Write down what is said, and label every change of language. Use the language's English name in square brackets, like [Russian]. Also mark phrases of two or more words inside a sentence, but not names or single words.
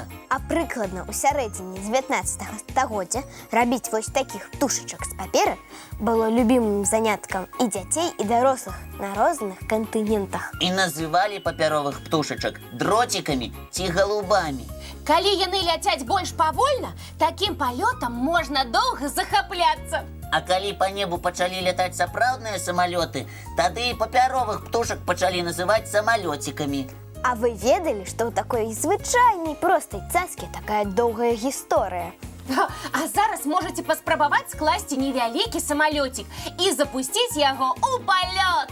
[Belarusian] А прыкладна ў сярэдзіне 19 стагоддзя рабіць вось такіх птушачак з паперы было любімым заняткам і дзяцей, і дарослых на розных кантынентах. І называлі папяровых птушачак дроцікамі ці галубамі. Коли яны ляцяць больш павольна, [Russian] таким полетом можно долго захапляться. [Belarusian] А калі па небу пачалі лятаць сапраўдныя самалёты, тады і папяровых птушак пачалі называць самалёцікамі. А вы ведалі, што ў такой звычайнай простай цацкі такая доўгая гісторыя? А зараз можете паспрабаваць скласці невялікі самолетик і запусціць яго у палёт.